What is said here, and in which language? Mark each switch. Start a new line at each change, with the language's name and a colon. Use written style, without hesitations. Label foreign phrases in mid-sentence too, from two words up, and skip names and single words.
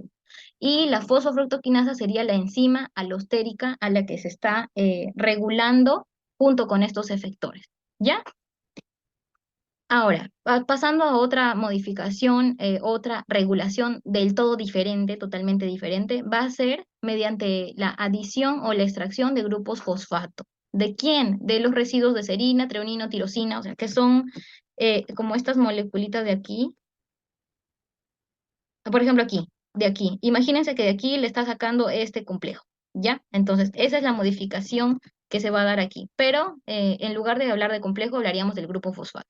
Spanish: Y la fosfofructoquinasa sería la enzima alostérica a la que se está regulando junto con estos efectores. ¿Ya? Ahora, pasando a otra modificación, otra regulación del todo diferente, totalmente diferente, va a ser mediante la adición o la extracción de grupos fosfato. ¿De quién? De los residuos de serina, treonino, tirosina, o sea, que son como estas moleculitas de aquí. Por ejemplo, aquí, de aquí. Imagínense que de aquí le está sacando este complejo, ¿ya? Entonces, esa es la modificación que se va a dar aquí. Pero en lugar de hablar de complejo, hablaríamos del grupo fosfato.